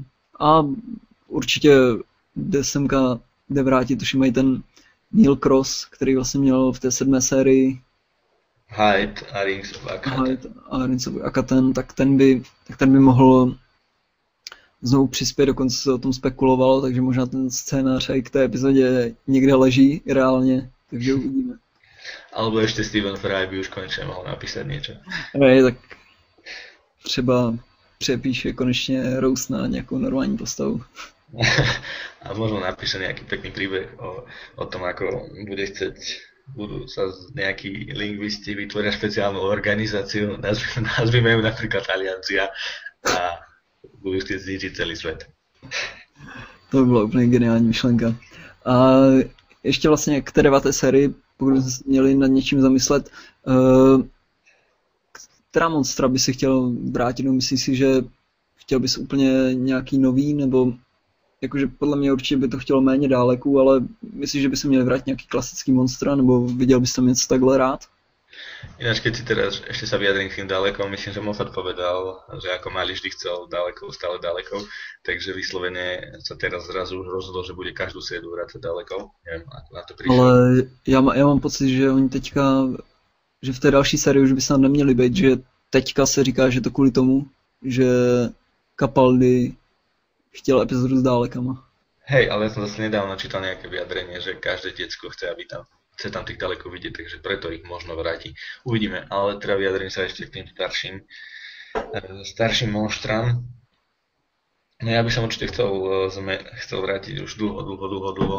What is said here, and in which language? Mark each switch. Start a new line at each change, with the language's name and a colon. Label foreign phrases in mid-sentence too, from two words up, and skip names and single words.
Czech: A určitě jde vrátit, už mají ten Neil Cross, který vlastně měl v té 7. sérii Hyde a Rings of Akaten, tak ten by mohl znovu přispět, dokonce se o tom spekulovalo, takže možná ten scénář i k té epizodě někde leží reálně, takže uvidíme.
Slovak: Alebo ešte Stephen Fry by už konečne mohol napísať niečo.
Czech: Tak třeba přepíše konečne Rose na nejakú normální postavu.
Slovak: A možno napíše nejaký pekný príbeh o tom, ako budú sa nejakí lingvisti vytvoria špeciálnu organizáciu, nazvime ju napríklad Aliancia a budú chcieť zničiť celý svet.
Czech: To by byla úplně geniální myšlenka. A ještě vlastně k té 9. sérii, pokud jsme měli nad něčím zamyslet, která monstra by si chtěl vrátit? No, myslíš si, že chtěl bys úplně nějaký nový, nebo jakože podle mě určitě by to chtělo méně dáleků, ale myslíš, že by se měli vrátit nějaký klasický monstra, nebo viděl bys tam něco takhle rád?
Slovak: Ináč, keď si teraz ešte sa vyjadrím k tým ďalekom, myslím, že Moffat povedal, že ako mali vždy chcel ďalekov, stále ďalekov, takže vyslovene sa teraz zrazu už rozhodol, že bude každú sériu vrácať ďalekov. Neviem, ako na to prišlo.
Czech: Ale já mám pocit, že oni teďka, že v té další sérii už by snad neměli být, že teďka se říká, že to kvůli tomu, že Capaldi chtěl epizodu s dálekama.
Slovak: Hej, ale ja som zase nedávno čítal nejaké vyjadrenie, že každé decko chce tam tých ďalekov vidieť, takže preto ich možno vráti. Uvidíme, ale teda vyjadrím sa ešte k tým starším monštram. No ja by som určite chcel vrátiť už dlho.